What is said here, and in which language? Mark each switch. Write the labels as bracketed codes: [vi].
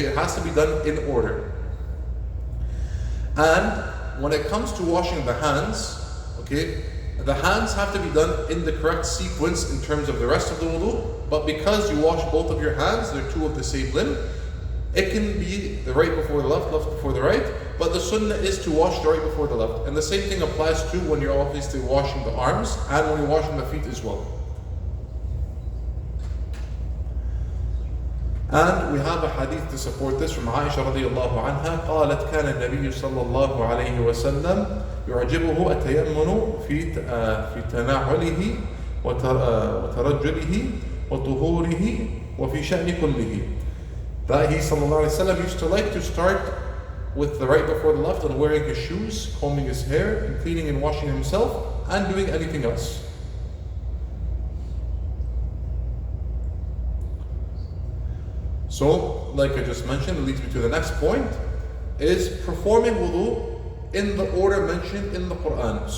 [en] It has to be done in order. And when it comes to washing the hands, okay, the hands have to be done in the correct sequence in terms of the rest of the wudu, but because you wash both of your hands, they're two of the same limb, it can be the right before the left, left before the right, but the sunnah is to wash the right before the left. And the same thing applies to when you're obviously washing the arms and when you're washing the feet as well. And we have a hadith to support this from Aisha radiallahu anha. [ar] قالت كان النبي صلى الله عليه وسلم يعجبه التيمم في تناوله وترجله وطهوره وفي شأن كله. [en] That he sallallahu alaihi wasallam used to like to start with the right before the left and wearing his shoes, combing his hair, and cleaning and washing himself, and doing anything else. So, like I just mentioned, it leads me to the next point, is performing wudu in the order mentioned in the Quran.